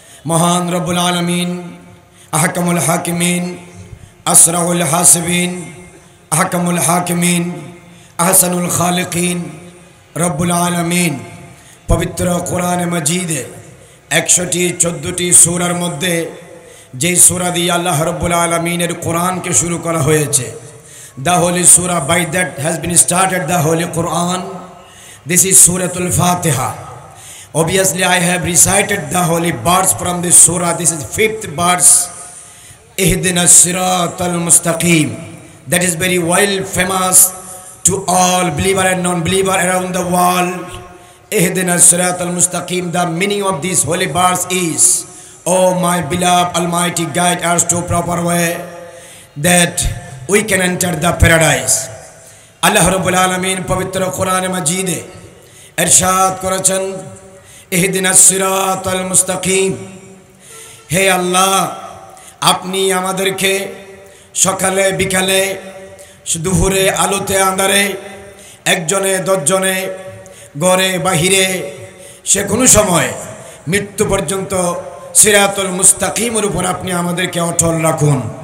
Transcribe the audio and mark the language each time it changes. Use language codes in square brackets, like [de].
[bn] মহান রব্বুল আলামিন, আহকামুল হাকিমিন, আসরাউল হাসিবিন, আহকামুল হাকিমিন, আহসানুল খালিকিন রব্বুল আলামিন পবিত্র কোরআনে মজিদে 114টি সূরার মধ্যে যেই সূরা দিয়ে আল্লাহ রব্বুল আলামিনের কোরআনকে শুরু করা হয়েছে, [en] the holy surah by that has been started the holy Quran. This is Suratul Fatiha. Obviously I have recited the holy verse from this surah. This is 5th verse, [ar] Ihdinas Siratal Mustaqim. [en] That is very well famous to all believer and non-believer around the world. [ar] Ihdinas Siratal Mustaqim. [en] The meaning of this holy verse is, oh my beloved Almighty, guide us to proper way that we can enter the paradise. [bn] Allah Rabbul Alamin পবিত্র কোরআনে মাজিদে ইরশাদ করেছেন, [ar] ইহদিনাস সিরাতাল মুস্তাকিম। [bn] হে আল্লাহ, আপনি আমাদেরকে সকালে বিকালে, দুপুরে আলোতে আঁধারে, একজনে দশজনে, ঘরে বাহিরে, সে কোনো সময় মৃত্যু পর্যন্ত সিরাতুল মুস্তাকিমের উপর আপনি আমাদেরকে অটল রাখুন।